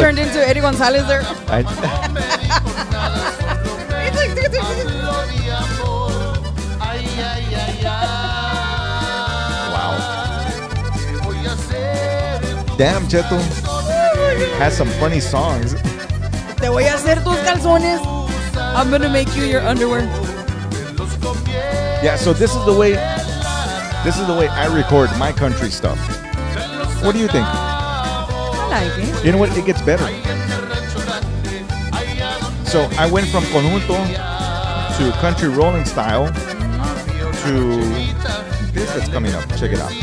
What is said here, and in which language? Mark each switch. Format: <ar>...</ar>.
<en>turned into Eddie Gonzalez there. It's like, Wow. Damn, Cheto has some funny songs.</en> <es>Te voy a hacer tus calzones.</es> <en>I'm gonna make you your underwear. Yeah, so this is the way I record my country stuff. What do you think? I like it. You know what? It gets better. So I went from conjunto to country rolling style to this that's coming up. Check it out.</en>